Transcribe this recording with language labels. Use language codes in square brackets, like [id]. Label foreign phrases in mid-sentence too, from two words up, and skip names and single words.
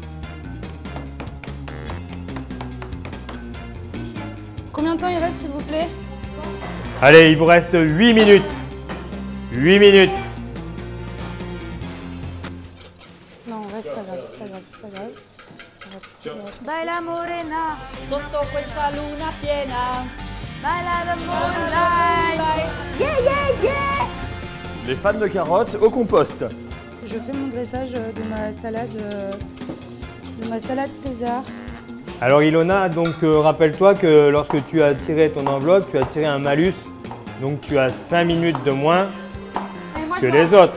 [fr] Combien de temps il reste s'il vous plaît? Allez, il vous reste 8 minutes. 8 minutes. Non, ouais, c'est pas grave, c'est pas grave, c'est pas grave. [es] Baila morena, [it] Sotto questa luna piena. [en] baila the moonlight. Yeah, yeah, yeah. [fr] Les fans de carottes au compost. Je fais mon dressage de ma salade César. Alors Ilona, donc rappelle-toi que lorsque tu as tiré ton enveloppe, tu as tiré un malus, donc tu as 5 minutes de moins que les autres.